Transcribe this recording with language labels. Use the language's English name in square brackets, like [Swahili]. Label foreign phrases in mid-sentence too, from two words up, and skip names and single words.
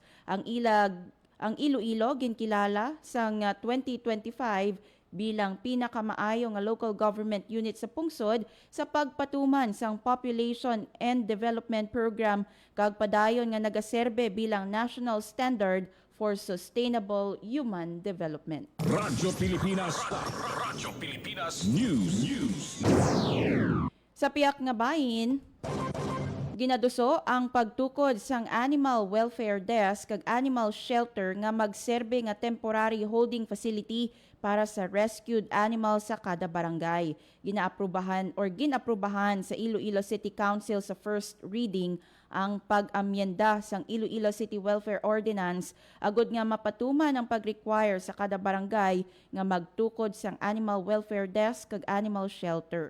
[Hiligaynon] Ang Iloilo ginkilala sang 2025 bilang pinakamaayo nga [English] local government unit [Hiligaynon] sa pungsod sa pagpatuman sang Population and Development Program kag padayon nga nagaserbe bilang [English] national standard for sustainable human development. [Hiligaynon] Radyo Pilipinas. Radyo Pilipinas News. Sa piyak nga bahin, ginaduso ang pagtukod sang Animal Welfare Desk kag Animal Shelter nga magserbe nga [English] temporary holding facility [Hiligaynon] para sa [English] rescued animals [Hiligaynon] sa kada barangay. Ginaprubahan sa Iloilo City Council sa [English] first reading [Hiligaynon] ang pag-amyenda sang Iloilo City Welfare Ordinance agud nga mapatuman ang pag-require sa kada barangay nga magtukod sang Animal Welfare Desk kag Animal Shelter.